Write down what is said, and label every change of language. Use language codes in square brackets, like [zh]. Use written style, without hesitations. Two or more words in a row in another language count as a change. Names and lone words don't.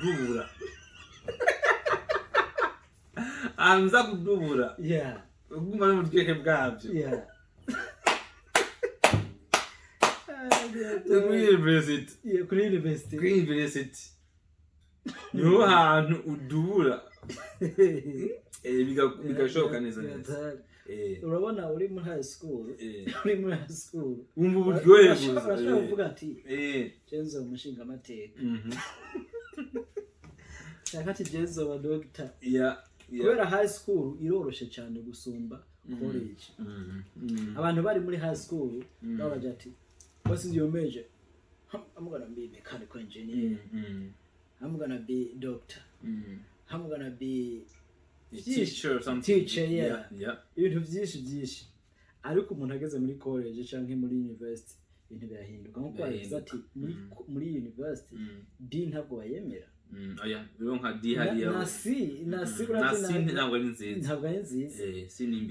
[rn] kudubura uguma no mu bwenge bwabyo kuri university niho hantu udubura bigashoboka neza urabona uri muri [en] high school [rn] wumva uburyohe urashobora kuvuga ati Jenzo umushinga amateka shaka ati Jenzo wa doctor kubera [en] high school [rn] iroroshe cyane gusumba college abantu bari muri [en] high school [rn] babaje ati [en] what is your major? I'm gonna be mechanical engineer. I'm gonna be doctor. I'm gonna be teacher or something. Teacher, yeah. [rn] Ibintu byinshi ariko umuntu ageze muri college canke muri university ibintu birahinduka nkuko yavuze ati muri university D ntabwo bayemera rero nka D hariya nasi ntabwo ari nziza si nimbi